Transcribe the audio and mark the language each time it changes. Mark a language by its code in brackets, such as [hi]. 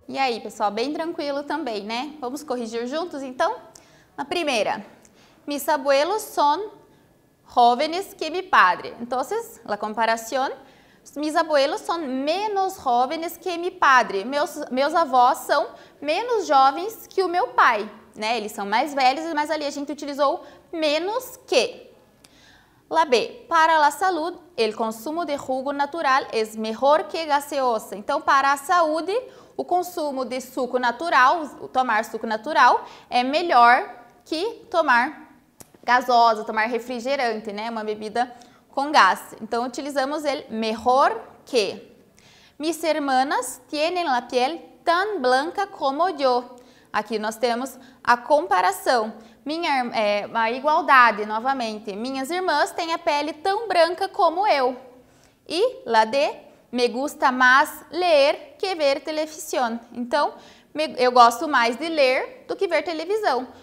[pt] aí, pessoal, bem tranquilo também, né? Vamos corrigir juntos, então? Na primeira, [es] mis abuelos son jóvenes que mi padre. Entonces, la comparación, mis abuelos son menos jóvenes que mi padre. [pt] Meus avós são menos jovens que o meu pai, né? Eles são mais velhos, mas ali a gente utilizou menos que. [es] La B, para la salud, el consumo de jugo natural es mejor que gaseosa. [pt] Então, para a saúde, o consumo de suco natural, tomar suco natural, é melhor que tomar gasosa, tomar refrigerante, né? Uma bebida com gás. Então, utilizamos [es] el mejor que. Mis hermanas tienen la piel tan blanca como yo. [pt] Aqui nós temos a comparação. A igualdade, novamente. Minhas irmãs têm a pele tão branca como eu. E, [es] la D, me gusta [pt] mais ler que ver televisão. Então, eu gosto mais de ler do que ver televisão.